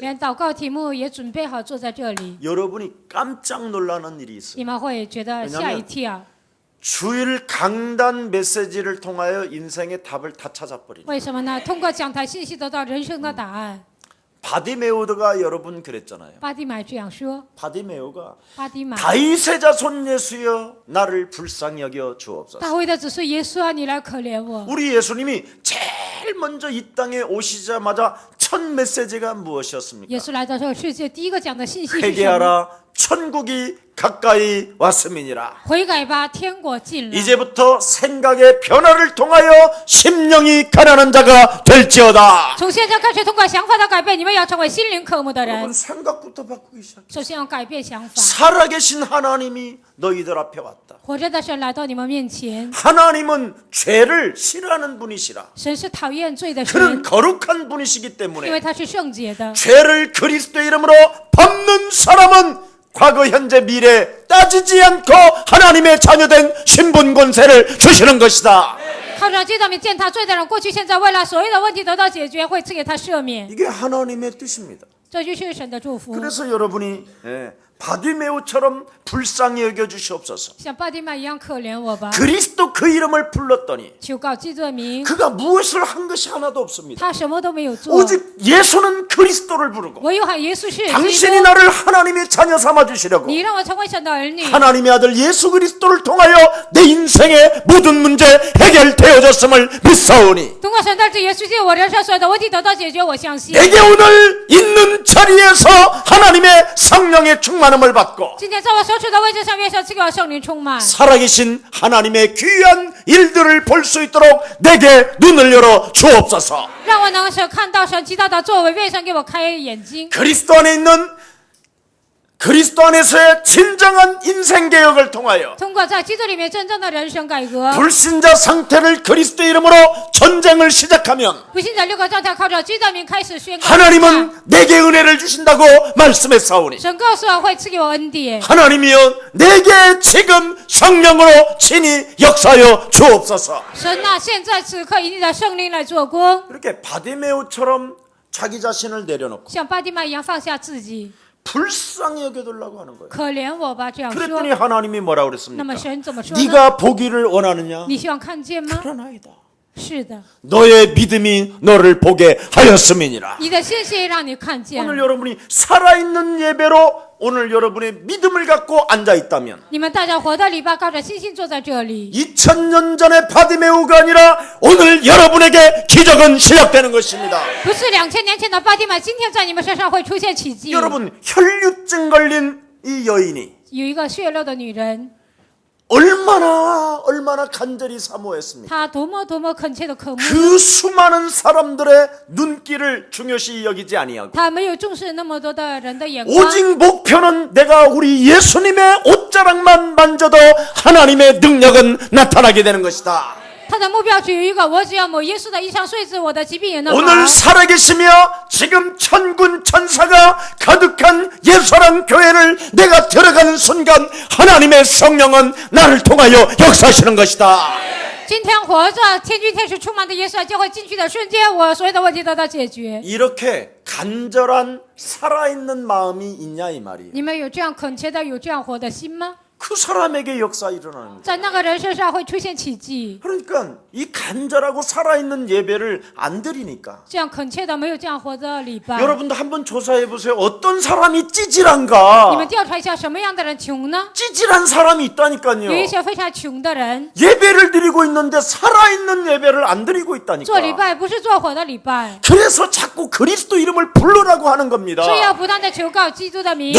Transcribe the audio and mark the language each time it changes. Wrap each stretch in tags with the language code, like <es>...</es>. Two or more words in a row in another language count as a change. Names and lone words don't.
<zh>连祷告题目也准备好，坐在这里，</zh> <ko>여러분이 깜짝 놀라는 일이 있어요.</ko> <zh>你们会觉得吓一跳。</zh> <ko>주일 강단 메시지를 통하여 인생의 답을 다 찾아버리는.</ko> <zh>为什么呢？通过讲台信息得到人生的答案。</zh> <ko>바디메오드가 여러분 그랬잖아요.</ko> <zh>巴蒂买这样说，</zh> <ko>바디메오가</ko> <zh>巴蒂买，</zh> <ko>다윗의 자손 예수여 나를 불쌍히 여겨 주옵소서.</ko> <zh>大卫的子孙耶稣啊，你来可怜我。</zh> <ko>우리 예수님이 제일 먼저 이 땅에 오시자마자 첫 메시지가 무엇이었습니까?</ko> <zh>耶稣来到这个世界，第一个讲的信息是什么？</zh> <ko>회개하라 천국이 가까이 왔음이니라.</ko> <zh>悔改吧，天国近了。</zh> <ko>이제부터 생각의 변화를 통하여 심령이 가난한 자가 될지어다.</ko> <zh>从现在开始，通过想法的改变，你们要成为心灵渴慕的</zh> <ko>여러분</ko> <zh>人。</zh> <ko>생각부터 바꾸기 시작.</ko> <zh>首先要改变想法。</zh> <ko>살아계신 하나님이 너희들 앞에 왔다.</ko> <zh>活着的神来到你们面前，</zh> <ko>하나님은 죄를 싫어하는 분이시라.</ko> <zh>神是讨厌罪的</zh> <ko>그는</ko> <zh>神，</zh> <ko>거룩한 분이시기</ko> <zh>因为</zh> <ko>때문에</ko> <zh>他是圣洁的。</zh> <ko>죄를 그리스도 이름으로 밟는 사람은 과거 현재 미래 따지지 않고 하나님의 자녀된 신분 권세를 주시는 것이다.</ko> <zh>靠着基督名践踏罪的人，过去现在未来所有的问题得到解决，会赐给他赦免。</zh> <ko>이게 하나님의 뜻입니다.</ko> <zh>这就是神的祝福。</zh> <ko>그래서 여러분이 바디메오처럼 불쌍히 여겨 주시옵소서.</ko> <zh>像巴蒂麦一样可怜我吧，</zh> <ko>그리스도 그 이름을 불렀더니</ko> <zh>求告基督的名，</zh> <ko>그가 무엇을 한 것이 하나도 없습니다.</ko> <zh>他什么都没有做，</zh> <ko>오직 예수는 그리스도를 부르고</ko> <zh>唯有喊耶稣是基</zh> <ko>당신이</ko> <zh>督。</zh> <ko>나를 하나님의 자녀 삼아 주시려고</ko> <zh>你让我成为神的儿女，</zh> <ko>하나님의 아들 예수 그리스도를 통하여 내 인생의 모든 문제 해결되어졌음을 믿사오니</ko> <zh>通过神的子耶稣基督，我人生所有的问题得到解决，我相信。</zh> <ko>내게 오늘 있는 자리에서 하나님의 성령의 충만함을 받고</ko> <zh>今天在我所处的位置上，愿神赐给我圣灵充满，</zh> <ko>살아계신 하나님의 귀한 일들을 볼 수 있도록 내게 눈을 열어 주옵소서.</ko> <zh>让我能够看到神极大的作为，愿神给我开眼睛。</zh> <ko>그리스도 안에 있는 그리스도 안에서의 진정한 인생 개혁을 통하여</ko> <zh>通过在基督里面真正的人生改革，</zh> <ko>불신자 상태를 그리스도 이름으로 전쟁을 시작하면</ko> <zh>不信的六个教条靠着基督的名开始宣告。</zh> <ko>하나님은 내게 은혜를 주신다고 말씀했사오니</ko> <zh>神告诉我会赐给我恩典，</zh> <ko>하나님이여 내게 지금 성령으로 친히 역사하여 주옵소서.</ko> <zh>神啊，现在此刻以你的圣灵来做工，</zh> <ko>이렇게 바디메오처럼 자기 자신을 내려놓고</ko> <zh>像巴蒂麦一样放下自己，</zh> <ko>불쌍히 여겨달라고 하는 거예요.</ko> <zh>可怜我吧，这样</zh> <ko>그랬더니</ko> <zh>说。</zh> <ko>하나님이 뭐라</ko> <zh>那</zh> <ko>그랬습니까?</ko> <zh>么神怎么说呢？</zh> <ko>네가 보기를 원하느냐?</ko> <zh>你希望看见吗？</zh> <ko>그러나이다.</ko> <zh>是的，</zh> <ko>너의 믿음이 너를 보게 하였음이니라.</ko> <zh>你的信心让你看见</zh> <ko>오늘</ko> <zh>了。</zh> <ko>여러분이 살아있는 예배로 오늘 여러분의 믿음을 갖고 앉아 있다면</ko> <zh>你们大家活的礼拜，靠着信心坐在这里。</zh> <ko>2000년 전의 바디메오가 아니라 오늘 여러분에게 기적은 시작되는 것입니다.</ko> <zh>不是2000年前的巴蒂麦，今天在你们身上会出现奇迹。</zh> <ko>여러분 혈류증 걸린 이 여인이</ko> <zh>有一个血肉的女人，</zh> <ko>얼마나 간절히 사모했습니까?</ko> <zh>她多么恳切的渴慕，</zh> <ko>그 수많은 사람들의 눈길을 중요시 여기지 아니하고</ko> <zh>她没有重视那么多的人的眼光，</zh> <ko>오직 목표는 내가 우리 예수님의 옷자락만 만져도 하나님의 능력은 나타나게 되는 것이다.</ko> <zh>她的目标只有一个：我只要抹耶稣的衣裳碎子，我的疾病也能好。</zh> <ko>오늘 살아계시며 지금 천군 천사가 가득한 예수랑 교회를 내가 들어가는 순간 하나님의 성령은 나를 통하여 역사하시는 것이다.</ko> <zh>今天活着，天军天使充满的耶稣教会进去的瞬间，我所有的问题得到解决。</zh> <ko>이렇게 간절한 살아있는 마음이 있냐 이 말이에요.</ko> <zh>你们有这样恳切的、有这样活的心吗？</zh> <ko>그 사람에게 역사 일어나는 거예요.</ko> <zh>在那个人身上会出现奇迹。</zh> <ko>그러니까 이 간절하고 살아있는 예배를 안 드리니까</ko> <zh>这样恳切的没有这样活的礼拜。</zh> <ko>여러분도 한번 조사해 보세요. 어떤 사람이</ko> <zh>你们</zh> <ko>찌질한가?</ko> <zh>调查一下，什么样的人穷呢？</zh> <ko>찌질한 사람이 있다니까요.</ko> <zh>有一些非常穷的人，</zh> <ko>예배를 드리고 있는데 살아있는 예배를 안 드리고</ko> <zh>做礼</zh> <ko>있다니까.</ko> <zh>拜不是做活的礼拜，</zh> <ko>그래서 자꾸 그리스도 이름을 부르라고 하는 겁니다.</ko> <zh>是要不断的求告基督的名。</zh>